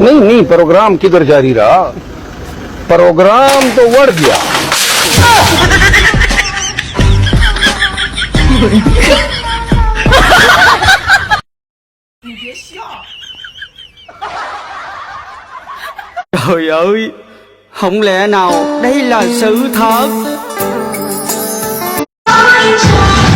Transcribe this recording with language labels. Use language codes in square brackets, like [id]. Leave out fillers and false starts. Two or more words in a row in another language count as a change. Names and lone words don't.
[hi] नहीं नहीं, प्रोग्राम किधर जारी रहा, प्रोग्राम तो बढ़ गया। [vi] Trời ơi, không lẽ nào đây là sự thật?